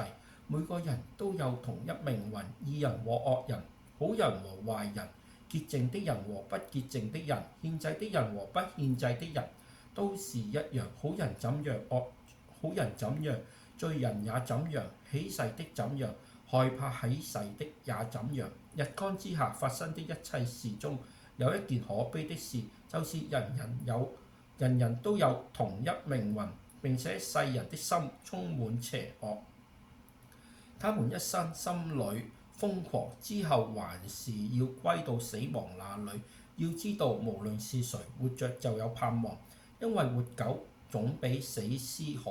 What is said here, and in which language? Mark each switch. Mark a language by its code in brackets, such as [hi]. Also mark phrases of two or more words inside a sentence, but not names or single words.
[zh] 每個人都有同一命運，義人和惡人，好人和壞人，潔淨的人和不潔淨的人，獻祭的人和不獻祭的人，都是一樣。好人怎樣，好人怎樣，罪人也怎樣，起誓的怎樣，害怕起誓的也怎樣。日光之下發生的一切事中，有一件可悲的事，就是人人都有同一命運，並且世人的心充滿邪惡。他們一生心裏瘋狂，之後還是要歸到死亡那裏。要知道，無論是誰，活着就有盼望，因為活久總比死屍好。